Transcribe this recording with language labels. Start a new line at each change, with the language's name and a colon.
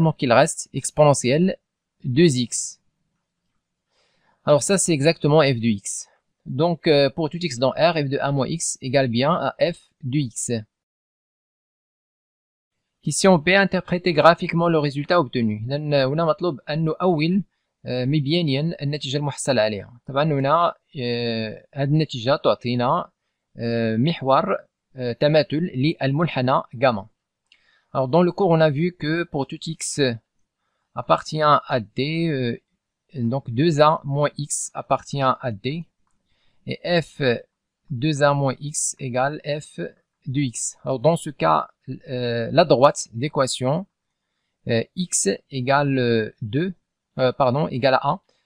French: Donc il reste exponentielle 2x. Alors ça c'est exactement f de x. Donc pour tout x dans R, f de 1 moins x égale bien à f de x. Ici on peut interpréter graphiquement le résultat obtenu.
Arabic: هنا مطلوب أن نؤول مبينيا النتيجة المحصلة عليها. طبعا هنا هذه النتيجة تعطينا محور تماثل للمنحنى gamma.
French: Alors dans le cours on a vu que pour tout x appartient à d, donc 2a moins x appartient à d et f 2a moins x égale f de x. Alors dans ce cas la droite d'équation x égale 2 égale à a.